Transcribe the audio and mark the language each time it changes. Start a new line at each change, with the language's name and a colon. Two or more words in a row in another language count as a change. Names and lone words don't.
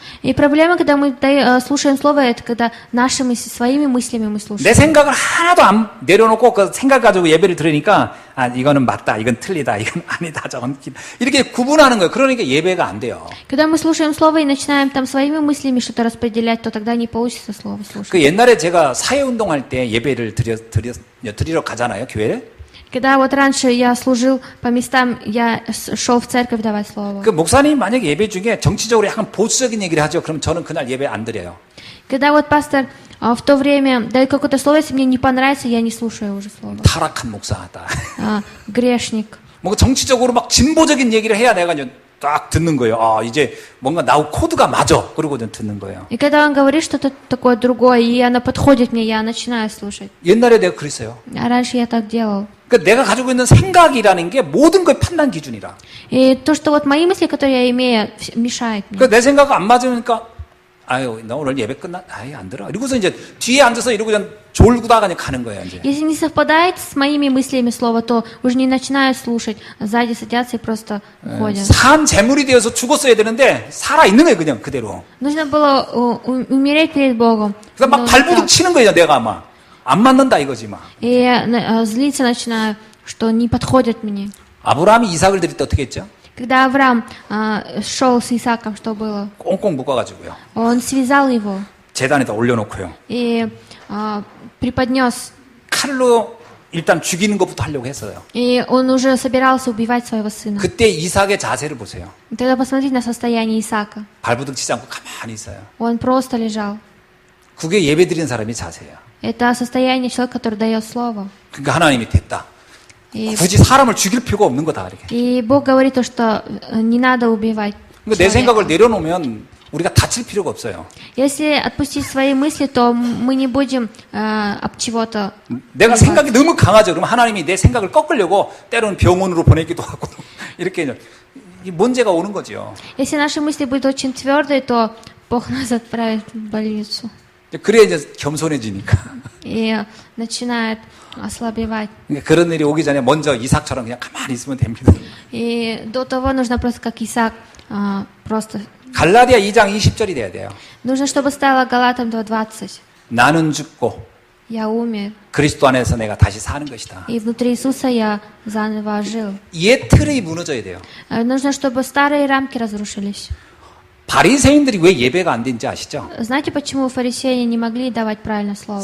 Russian: И проблема, когда мы слушаем слово, это когда нашими своими мыслями мы слушаем.
Korean: 내 생각을 하나도 안 내려놓고 그 생각 가지고 예배를 들으니까 아 이거는 맞다, 이건 틀리다, 이건 아니다, 저건 이렇게 구분하는 거예요. 그러니까 예배가 안 돼요.
Russian: Когда мы слушаем слово и начинаем там своими мыслями что-то распределять, то тогда не получится слово слушать.
Korean: 그 옛날에 제가 사회운동할 때 예배를 드리러 가잖아요, 교회에.
Russian: Когда вот раньше я служил по местам, я шел в церковь давать слово.
Korean: 그 목사님 만약에 예배 중에 정치적으로 약간 보수적인 얘기를 하죠. 그럼 저는 그날 예배 안 드려요.
Russian: Когда вот пастор в то время дает какое-то слово, если мне не понравится, я не слушаю уже слово.
Korean: 타락한 목사다.
Russian: Грешник.
Korean: 뭔가 정치적으로 막 진보적인 얘기를 해야 내가 이제 딱 듣는 거예요. 아, 이제 뭔가 나하고 코드가 맞아. 그러고 듣는 거예요.
Russian: И когда он говорит что-то такое другое, и оно подходит мне, я начинаю слушать.
Korean: 옛날에 내가 그랬어요.
Russian: А раньше я так делал.
Korean: 그러니까 내가 가지고 있는 생각이라는 게 모든 걸 판단 기준이라.
Russian: И то, что вот мои мысли, которые я имею, мешает мне.
Korean: 그러니까 내 생각과 안 맞으니까 아유, 나 오늘 예배 끝나? 아유, 안 들어. 이러고서 이제 뒤에 앉아서 이러고 그냥 졸고다가 그냥 가는 거예요, 이제.
Russian: Если не совпадает с моими мыслями слово, то уже не начинаю слушать. Сзади садятся и просто уходят.
Korean: 산 제물이 되어서 죽었어야 되는데 살아 있는 거예요, 그냥 그대로.
Russian: Нужно было умереть перед Богом.
Korean: 그러니까 막 발부둥 치는 거예요, 내가 아마. 안 맞는다 이거지 막.
Russian: И я злиться начинаю, что не подходит мне.
Korean: 아브라함이 이삭을 드릴 때 어떻게 했죠?
Russian: Когда Авраам шел с Исааком, что было?
Korean: 꽁꽁 묶어가지고요.
Russian: Он связал его
Korean: 제단에다 올려놓고요.
Russian: и преподнес.
Korean: 칼로 일단 죽이는 것부터 하려고 했어요.
Russian: И он уже собирался убивать своего сына.
Korean: 그때 이삭의 자세를 보세요.
Russian: Тогда посмотрите на состояние Исаака.
Korean: 발부둥 치지 않고 가만히 있어요.
Russian: Он просто лежал.
Korean: 그게 예배드리는 사람이 자세예요.
Russian: Это состояние человека, который дает слово.
Korean: 그러니까 하나님이 됐다.
Russian: И,
Korean: 굳이 사람을 죽일 필요가 없는 거다 이렇게.
Russian: и Бог говорит то, что не надо убивать
Korean: 그러니까 내 생각을
Russian: человека.
Korean: 내려놓으면 우리가 다칠 필요가 없어요.
Russian: Если отпустить свои мысли, то мы не будем об чего-то.
Korean: 내가 생각이 너무 강하죠. 그러면 하나님이 내 생각을 꺾으려고 때로는 병원으로 보내기도 하고 이렇게 이 문제가 오는 거죠.
Russian: Если наши мысли будут очень твердые, то Бог нас отправит в больницу
Korean: 그래야 이제 겸손해지니까.
Russian: и начинает ослабевать.
Korean: 그러니까 그런 일이 오기 전에 먼저 이삭처럼 그냥 가만히 있으면 됩니다.
Russian: И до того нужно просто как Исаак, просто.
Korean: 갈라디아 2장 20절이 돼야 돼요.
Russian: Нужно, чтобы стало Галатам 2:20.
Korean: 나는 죽고
Russian: Я умер,
Korean: 그리스도 안에서 내가 다시 사는 것이다.
Russian: и внутри Иисуса я заново ожил.
Korean: 옛 틀이 무너져야 돼요.
Russian: Нужно, чтобы старые рамки разрушились.
Korean: 바리새인들이 왜 예배가 안 된지 아시죠?
Russian: Знаете, почему фарисеи не могли давать правильное слово?